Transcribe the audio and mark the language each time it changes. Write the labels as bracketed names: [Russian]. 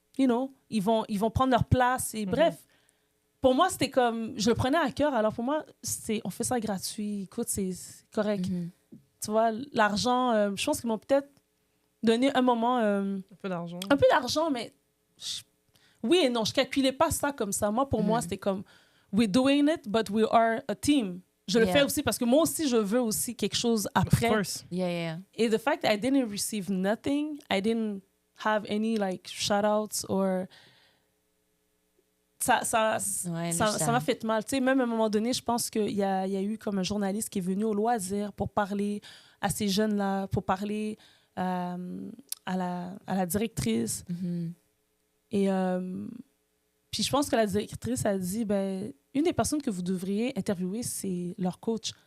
[English] You know, [French] ils vont prendre leur place. Et bref, pour moi, c'était comme... Je le prenais à cœur. Alors pour moi, on fait ça gratuit. Écoute, c'est correct. Tu vois, l'argent, je pense qu'ils m'ont peut-être donné un moment... Un peu d'argent. Un peu d'argent, mais... Oui et non, je calculais pas ça comme ça. Moi, pour moi, c'était comme... [English] We're doing it, but we are a team. [French] Je le fais aussi parce que moi aussi, je veux aussi quelque chose après. [English] Of course. Yeah. Et the fact that I didn't receive nothing, I didn't have any like shout-outs or... [French] Ça m'a fait mal. Tu sais, même à un moment donné, je pense qu'il y a eu comme un journaliste qui est venu au loisir pour parler à ces jeunes-là, pour parler à la directrice. Et puis je pense que la directrice a dit, ben, une des personnes que vous devriez interviewer, c'est leur coach.